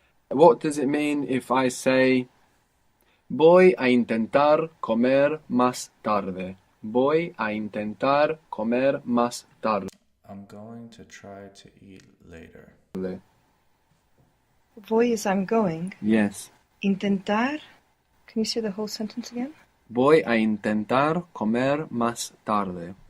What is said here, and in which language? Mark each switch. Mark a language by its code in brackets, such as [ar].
[en] What does it mean if I say [es] voy a intentar comer más tarde? Voy a intentar comer más tarde. [en] I'm going to try to eat later. Voy is I'm going. Yes. [es] Intentar. [en] Can you say the whole sentence again? [es] Voy a intentar comer más tarde.